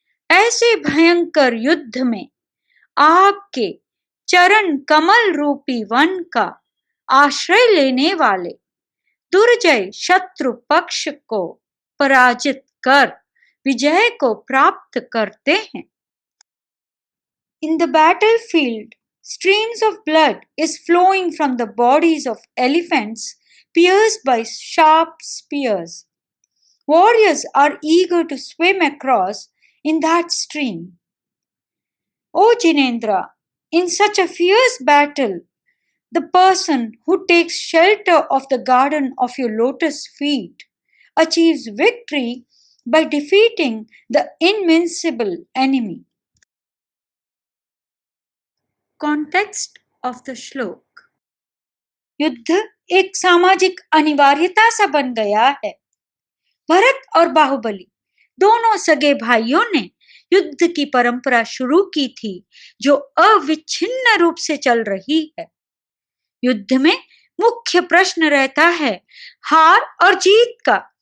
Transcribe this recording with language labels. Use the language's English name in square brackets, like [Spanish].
[Hindi] ऐसे भयंकर युद्ध में आपके चरण कमल रूपी वन का आश्रय लेने वाले दुर्जय शत्रु पक्ष को पराजित कर विजय को प्राप्त करते हैं। [English] In the battlefield, streams of blood is flowing from the bodies of elephants pierced by sharp spears. Warriors are eager to swim across in that stream. O Jinendra, in such a fierce battle, the person who takes shelter of the garden of your lotus feet achieves victory by defeating the invincible enemy. Context of the shloka. [Hindi] युद्ध एक सामाजिक अनिवार्यता सा बन गया है। भरत और बाहुबली दोनों सगे भाइयों ने युद्ध की परंपरा शुरू की थी जो अविच्छिन्न रूप से चल रही है। युद्ध में मुख्य प्रश्न रहता है हार और जीत का।